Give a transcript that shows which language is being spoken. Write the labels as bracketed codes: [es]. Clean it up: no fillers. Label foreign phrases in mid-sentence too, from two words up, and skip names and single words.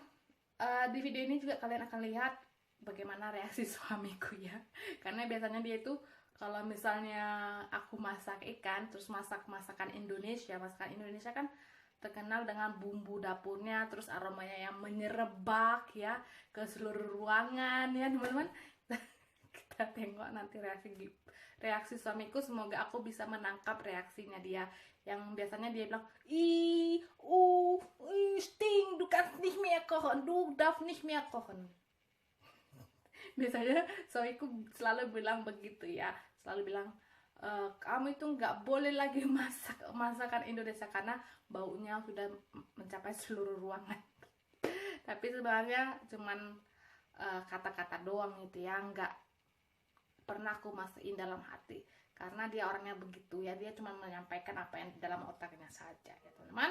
[id] Di video ini juga kalian akan lihat bagaimana reaksi suamiku ya, karena biasanya dia itu kalau misalnya aku masak ikan terus masakan Indonesia kan terkenal dengan bumbu dapurnya, terus aromanya yang menyerebak ya ke seluruh ruangan ya teman-teman. Kita tengok nanti reaksi suamiku. Semoga aku bisa menangkap reaksinya dia, yang biasanya dia bilang sting, [de] du kannst nicht mehr kochen, du darfst nicht mehr kochen. [id] Biasanya suamiku selalu bilang begitu ya, selalu bilang kamu itu nggak boleh lagi masak masakan Indonesia karena baunya sudah mencapai seluruh ruangan. Tapi sebenarnya cuman kata-kata doang gitu ya, nggak pernah aku masukin dalam hati, karena dia orangnya begitu ya, dia cuma menyampaikan apa yang di dalam otaknya saja ya teman-teman.